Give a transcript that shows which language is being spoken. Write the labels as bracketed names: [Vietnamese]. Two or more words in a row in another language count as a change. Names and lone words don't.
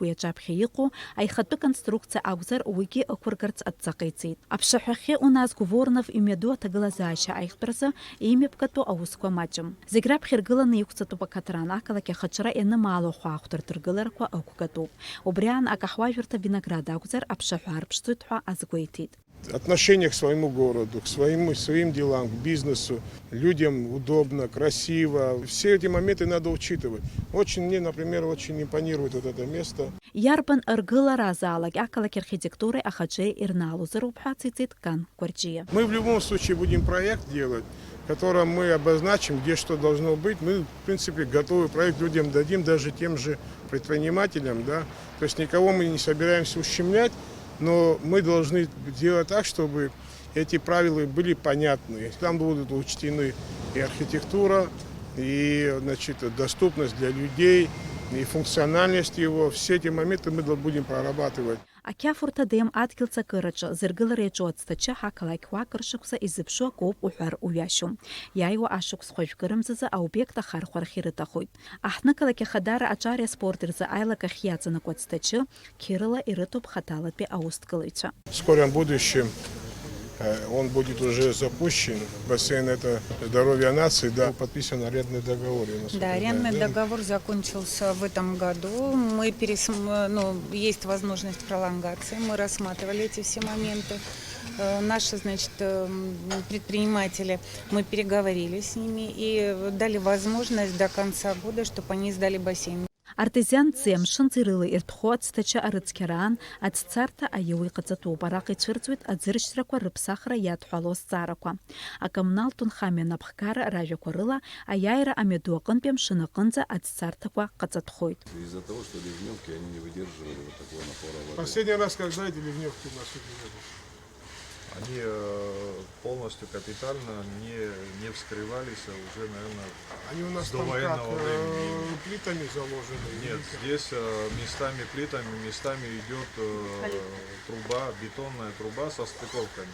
[Abkhazian] Уи аҿаԥхьа иҟоу аихатәы конструкциа акәзар уигьы ықәыргарц адҵаҟа ицеит. Аԥшаҳәахьы Уназго Воронов имҩаду аҭагылазаашьа аихтәразы имҩаԥгатәу аусқәа маҷым. Зегь раԥхьа иргыланы иқәҵатәуп акаҭран ақалақь ахаҿра ианымаало ахәаахәҭратә ргыларақәа ықәгатәуп. Убри аан акаҳуажәырҭа Виноград акәзар аԥшаҳәа арԥшӡоит ҳәа азгәеиҭеит. [Russian] Отношение к своему городу, к своим делам, к бизнесу, людям удобно, красиво. Все эти моменты надо учитывать. Мне, например, очень импонирует вот это место. [Abkhazian] Иарбан ргылара азаалак ақалақь архитектуреи ахаҿеи ирнаалозароуп ҳәа ацеиҵеит Канкәарҷиа. [Russian] Мы в любом случае будем проект делать, в котором мы обозначим, где что должно быть. Мы, в принципе, готовый проект людям дадим, даже тем же предпринимателям. Да? То есть никого мы не собираемся ущемлять, но мы должны делать так, чтобы эти правила были понятны. Там будут учтены и архитектура, и доступность для людей, и функциональность его. Все эти моменты мы будем прорабатывать. [Abkhazian] Ақьафурҭа деим адгьылҵакыраҿы зыргылара иаҿу ацҭачы ҳақалақьуак рышықәса изыԥшу акоуп уҳәар уҩашьом. Иааиуа ашықәс хәажәкырымзазы аобиект ахархәарахь ирыҭахоит. Аҳҭнықалақь ахадара аҿари аспорт рзы аилакахь иаҵанакуа ацҭачы қьырала ирыҭоуп хаҭалатәи аусҭгылаҩцәа. [Russian] В скором будущем он будет уже запущен. Бассейн — это здоровье нации, да, подписан арендный договор. Да, арендный договор закончился в этом году. Есть возможность пролонгации. Мы рассматривали эти все моменты. Наши, предприниматели, мы переговорили с ними и дали возможность до конца года, чтобы они сдали бассейн. [Abkhazian] Артезианци амшынҵа ирыла иртәхо ацҭачы арыцқьараан аӡцарҭа аиуа иҟаҵатәуп. Араҟа ицәырҵуеит аӡыршьрақәа рыԥсахра иадҳәало азҵаарақәа. Акоммуналтә нхамҩа напхгара ражәақәа рыла аиааира амҩаду аҟынтәи амшын аҟынӡа аӡцарҭақәа ҟаҵатәхоит. [Russian] Из-за того, что ливневки, они не выдерживали вот такого напора воды. Последний раз, когда эти ливневки у нас были? Они полностью капитально не вскрывались уже, наверное, Они у нас с там как, довоенного времени. плитами заложены? Нет, здесь местами плитами, местами идет труба, бетонная труба со стыковками.